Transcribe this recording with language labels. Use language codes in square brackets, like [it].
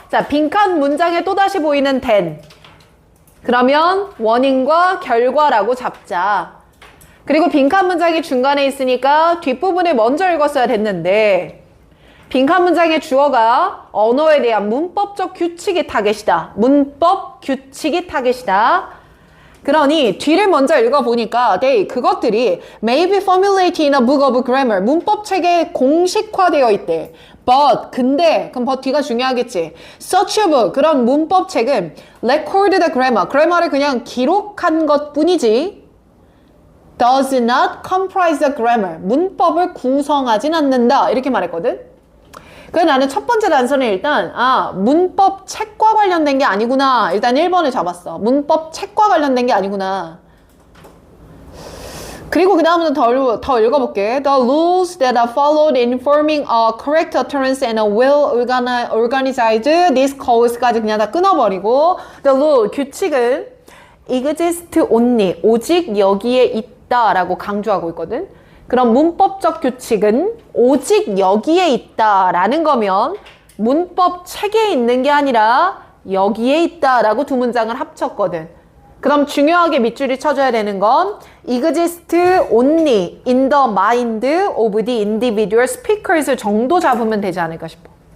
[ko] 자, 빈칸 문장에 또다시 보이는 then. 그러면 원인과 결과라고 잡자. 그리고 빈칸 문장이 중간에 있으니까 뒷부분을 먼저 읽었어야 됐는데 빈칸 문장의 주어가 언어에 대한 문법적 규칙이 타겟이다. 문법 규칙이 타겟이다. 그러니 뒤를 먼저 읽어보니까 그것들이 [en] may be formulated in a book of grammar. [ko] 문법 책에 공식화되어 있대. But, 근데, 그럼 but 뒤가 중요하겠지. [en] Such a book, [ko] 그런 문법 책은 [en] record the grammar. [ko] 그래머를 그냥 기록한 것 뿐이지. [en] Does not comprise the grammar. [ko] 문법을 구성하진 않는다. 이렇게 말했거든. 그래서 나는 첫 번째 단서는 일단 문법 책과 관련된 게 아니구나. 일단 1번을 잡았어. 문법 책과 관련된 게 아니구나. 그리고 그 다음부터 더 읽어볼게. [en] The rules that are followed in forming a correct utterance and a well-organized discourse까지 [ko] 그냥 다 끊어버리고 [en] The rule, [ko] 규칙은 [en] exist only, [ko] 오직 여기에 있다 라고 강조하고 있거든. 그럼 문법적 규칙은 오직 여기에 있다라는 거면 문법 책에 있는 게 아니라 여기에 있다라고 2문장을 합쳤거든. 그럼 중요하게 밑줄이 쳐줘야 되는 건 [en] exist only in the mind of the individual speakers [ko] 정도 잡으면 되지 않을까 싶어.